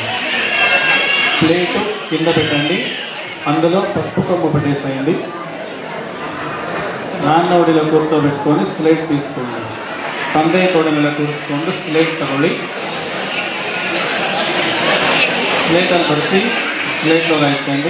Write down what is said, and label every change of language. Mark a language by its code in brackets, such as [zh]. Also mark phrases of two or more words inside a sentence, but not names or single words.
[te] ప్లేటు కింద పెట్టండి. అందులో పసుపు కొమ్ము పెట్టేసేయండి. నాన్న ఒడిలో కూర్చోబెట్టుకొని స్లేట్ తీసుకోండి. [kn] ತಂದೆ ತೋಳ ಮೇಲೆ ಕೂರಿಸ್ಕೊಂಡು ಸ್ಲೇಟ್ ತಗೊಳ್ಳಿ. ಸ್ಲೇಟಲ್ಲಿ ಬರೆಸಿ ಸ್ಲೇಟ್ ರಾಯಿಸಂడి.